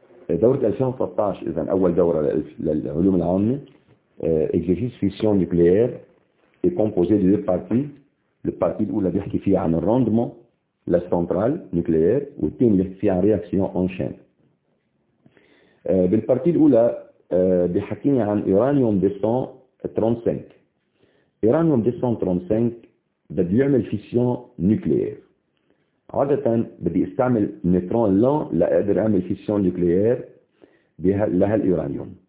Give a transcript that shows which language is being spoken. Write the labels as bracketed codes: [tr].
[ar] دورة 2013 إذن أول دورة للعلوم العامة. [fr] Exercice fission nucléaire est composé de deux parties. La partie où la [ar] بيحكي فيها عن الرندمون, [fr] la centrale nucléaire, ou [ar] الثاني اللي بيحكي فيها عن [fr] réaction en chaîne. [ar] بالبارتي الأولى بيحكيني عن إيرانيوم 235. إيرانيوم 235 بده يعمل فيسيون نوكليير. عادة بدي استعمل نيترون لون لأقدر أعمل فيسيون نوكليير لهالإيرانيوم.